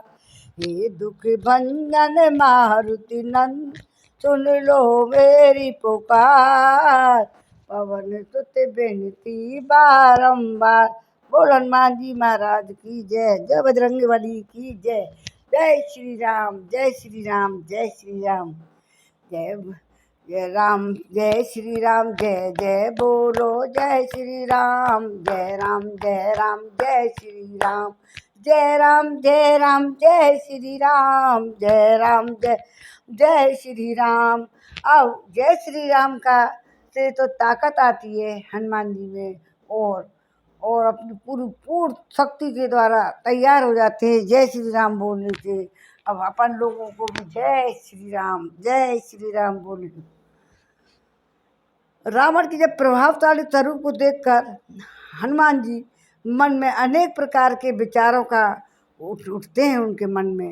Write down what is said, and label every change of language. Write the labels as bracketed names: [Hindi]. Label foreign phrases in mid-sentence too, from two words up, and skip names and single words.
[Hindi] हे दुख भंजन मारुति नंदन, सुन लो मेरी पुकार, पवन सुत बिनती बारंबार। बोल हनुमान जी महाराज की जय, जय बजरंग बली की जय। जय श्री राम, जय श्री राम, जय श्री राम। जय जय राम, जय श्री राम, जय जय बोलो जय श्री राम, जय राम जय राम, जय श्री राम, जय राम जय राम, जय श्री राम, जय राम जय जय श्री राम। अब जय श्री राम का से तो ताकत आती है हनुमान जी में, और अपनी पूर्ण शक्ति के द्वारा तैयार हो जाते हैं जय श्री राम बोलने से। अब अपन लोगों को भी जय श्री राम, जय श्री राम बोले। रावण की जब प्रभावशाली स्वरूप को देखकर हनुमान जी मन में अनेक प्रकार के विचारों का उठते हैं उनके मन में।